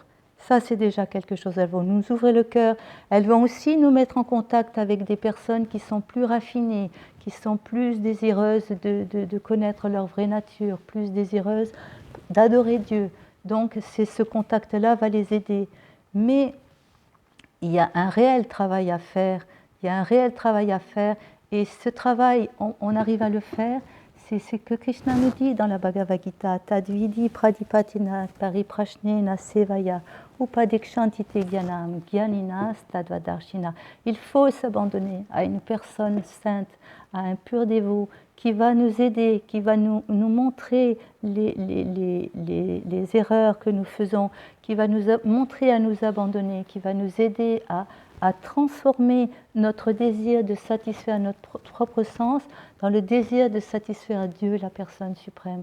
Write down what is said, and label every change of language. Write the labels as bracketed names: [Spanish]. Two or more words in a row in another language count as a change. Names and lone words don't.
[French] Ça, c'est déjà quelque chose. Elles vont nous ouvrir le cœur. Elles vont aussi nous mettre en contact avec des personnes qui sont plus raffinées, qui sont plus désireuses de connaître leur vraie nature, plus désireuses d'adorer Dieu. Donc, ce contact-là va les aider. Mais il y a un réel travail à faire. Et ce travail, on arrive à le faire. C'est ce que Krishna nous dit dans la Bhagavad Gita. [Sanskrit] Tadvidi pradipatina pariprashnena sevaya upadikshantite gyanam gyaninas tadvadarshina. [French] Il faut s'abandonner à une personne sainte, à un pur dévot qui va nous aider, qui va nous montrer les erreurs que nous faisons, qui va nous montrer à nous abandonner, qui va nous aider à transformer notre désir de satisfaire notre propre sens dans le désir de satisfaire Dieu, la personne suprême.